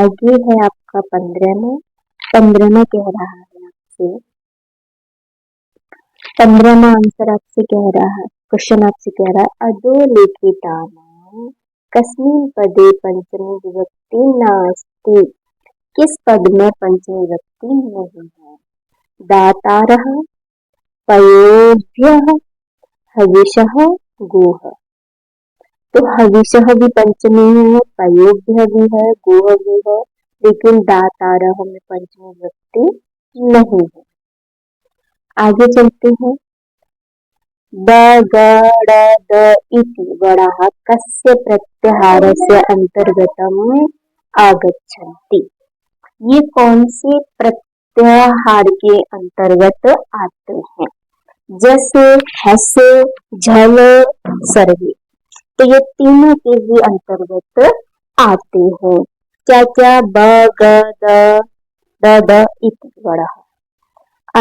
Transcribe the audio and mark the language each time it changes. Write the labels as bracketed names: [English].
[Hindi] आगे है आपका 15वां कह रहा है आपसे, 15वां आंसर आपसे कह रहा है, क्वेश्चन आपसे कह रहा है, [Sanskrit] अधोलिखितानां कस्मिन् पदे पंचमी विभक्ति नास्ति। [Hindi] किस पद में पंचमी विभक्ति नहीं है? [Sanskrit] दातारः, पयोभ्यः, हविषः, गोः। [Hindi] तो हविषः भी पंचमी है, पयोभ्यः भी है, गोः भी है, लेकिन दातारः में पंचमी विभक्ति नहीं है। आगे चलते हैं। [Sanskrit] द ग ड द इति वडाः कस्य प्रत्याहारस्य अंतर्गतम् आगच्छन्ति। [Hindi] ये कौन से प्रत्याहार के अंतर्गत आते हैं? जैसे हसे, झल, सर्वे, तो ये तीनों के भी अंतर्गत आते हैं। क्या क्या? [Sanskrit] ब ग द इति वडाः।